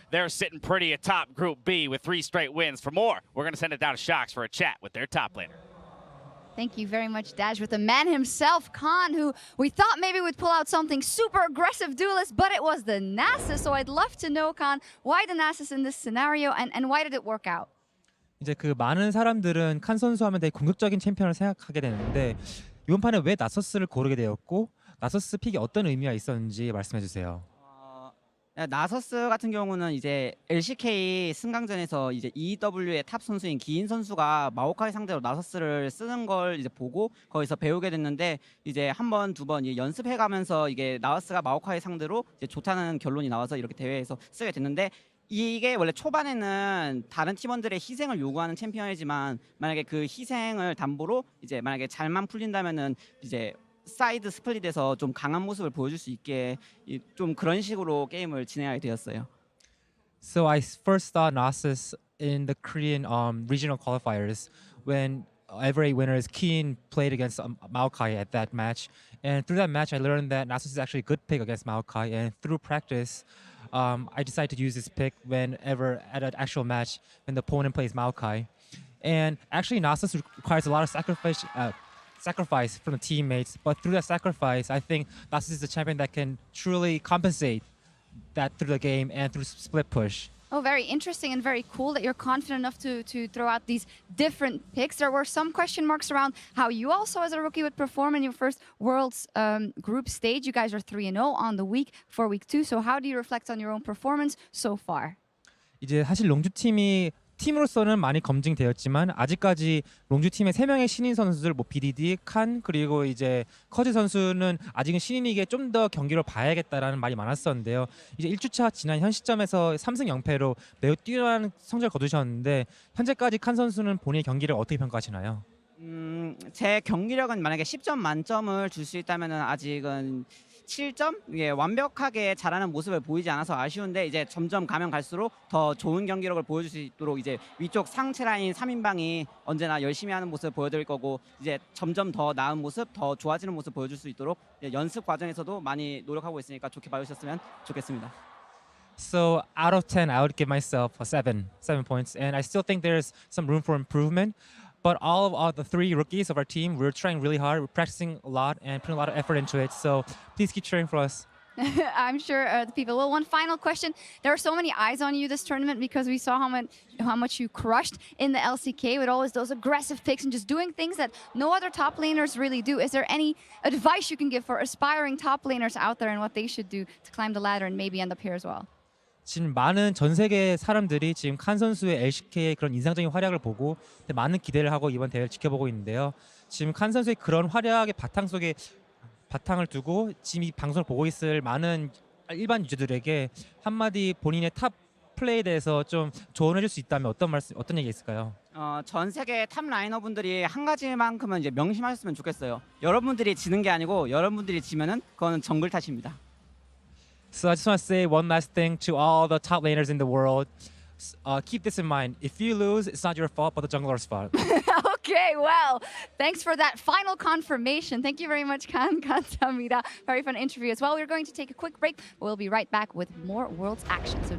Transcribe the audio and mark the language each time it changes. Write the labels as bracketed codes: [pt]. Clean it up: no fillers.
[en] They're sitting pretty atop Group B with 3 straight wins. For more, we're going to send it down to Shox for a chat with their top laner. Thank you very much, Dash, with the man himself, Khan, who we thought maybe would pull out something super aggressive duelist, but it was the Nasus. So I'd love to know, Khan, why the Nasus in this scenario and why did it work out? [ko] 이제 그 많은 사람들은 칸 선수 하면 되게 공격적인 챔피언을 생각하게 되는데 이번 판에 왜 나서스를 고르게 되었고 나서스 픽이 어떤 의미가 있었는지 말씀해 주세요. 나서스 같은 경우는 이제 LCK 승강전에서 이제 EW의 탑 선수인 기인 선수가 마오카이 상대로 나서스를 쓰는 걸 이제 보고 거기서 배우게 됐는데 이제 한 번, 두 번 연습해가면서 이게 나서스가 마오카이 상대로 이제 좋다는 결론이 나와서 이렇게 대회에서 쓰게 됐는데 이게 원래 초반에는 다른 팀원들의 희생을 요구하는 챔피언이지만 만약에 그 희생을 담보로 이제 만약에 잘만 풀린다면은 이제 사이드 스플릿에서 좀 강한 모습을 보여줄 수 있게 좀 그런 식으로 게임을 진행하게 되었어요. [en] So I first saw Nasus in the Korean regional qualifiers when every winners Keen played against Maokai at that match, and through that match I learned that Nasus is actually a good pick against Maokai, and through practice I decided to use this pick whenever at an actual match when the opponent plays Maokai. And actually Nasus requires a lot of sacrifice from the teammates, but through that sacrifice, I think Nasus is the champion that can truly compensate that through the game and through split push. Oh, very interesting and very cool that you're confident enough to throw out these different picks. There were some question marks around how you also as a rookie would perform in your first Worlds group stage. You guys are 3-0 on the week for week 2. So how do you reflect on your own performance so far? [ko] 이제 사실 롱주 팀이 팀으로서는 많이 검증되었지만 아직까지 롱주 팀의 3명의 신인 선수들 뭐 BDD, 칸 그리고 이제 커즈 선수는 아직은 신인이기에 좀 더 경기를 봐야겠다라는 말이 많았었는데요. 이제 1주차 지난 현 시점에서 3승 0패로 매우 뛰어난 성적을 거두셨는데 현재까지 칸 선수는 본인의 경기를 어떻게 평가하시나요? 제 경기력은 만약에 10점 만점을 줄 수 있다면 아직은 7점? 이게 완벽하게 잘하는 모습을 보이지 않아서 아쉬운데 이제 점점 가면 갈수록 더 좋은 경기력을 보여줄 수 있도록 이제 위쪽 상체 라인 3인방이 언제나 열심히 하는 모습을 보여드릴 거고 이제 점점 더 나은 모습, 더 좋아지는 모습 보여줄 수 있도록 연습 과정에서도 많이 노력하고 있으니까 좋게 봐주셨으면 좋겠습니다. [en] So out of 10, I would give myself a 7 points, and I still think there's some room for improvement. But all of the 3 rookies of our team, we're trying really hard. We're practicing a lot and putting a lot of effort into it. So please keep cheering for us. I'm sure the people will. One final question. There are so many eyes on you this tournament because we saw how much you crushed in the LCK with always those aggressive picks and just doing things that no other top laners really do. Is there any advice you can give for aspiring top laners out there and what they should do to climb the ladder and maybe end up here as well? [ko] 지금 많은 전 세계 사람들이 지금 칸 선수의 LCK의 그런 인상적인 활약을 보고 많은 기대를 하고 이번 대회를 지켜보고 있는데요. 지금 칸 선수의 그런 활약의 바탕 속에 바탕을 두고 지금 이 방송을 보고 있을 많은 일반 유저들에게 한마디 본인의 탑 플레이에 대해서 좀 조언해줄 수 있다면 어떤 얘기 있을까요? 전 세계 탑 라이너분들이 한 가지만큼은 이제 명심하셨으면 좋겠어요. 여러분들이 지는 게 아니고 여러분들이 지면은 그거는 정글 탓입니다. [en] So I just want to say one last thing to all the top laners in the world. Keep this in mind. If you lose, it's not your fault, but the jungler's fault. Okay, well, thanks for that final confirmation. Thank you very much, Khan. [ko] 감사합니다. [en] Very fun interview as well. We're going to take a quick break, but we'll be right back with more Worlds action. So